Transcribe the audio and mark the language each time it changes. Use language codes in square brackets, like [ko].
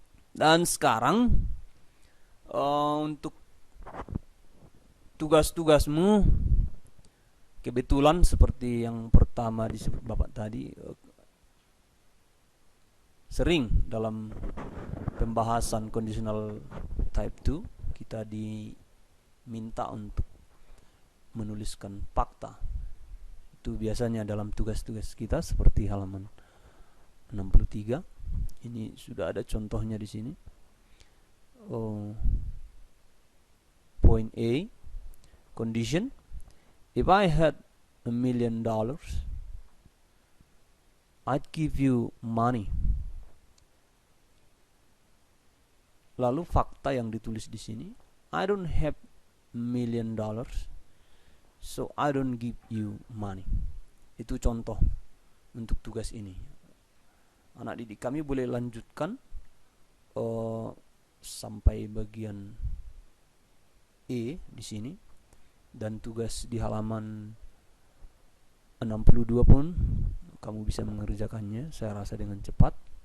[id] Dan sekarang untuk tugas-tugasmu, kebetulan seperti yang pertama disebut Bapak tadi, sering dalam pembahasan conditional type 2 kita diminta untuk menuliskan fakta. Itu biasanya dalam tugas-tugas kita seperti halaman 63. Ini sudah ada contohnya di sini. [en] Point A, condition, if I had $1 million, I'd give you money. [id] Lalu fakta yang ditulis di sini, [en] I don't have $1 million, so I don't give you money. [id] Itu contoh untuk tugas ini. Anak didik kami boleh lanjutkan sampai bagian E di sini, dan tugas di halaman 62 pun kamu bisa mengerjakannya, saya rasa dengan cepat.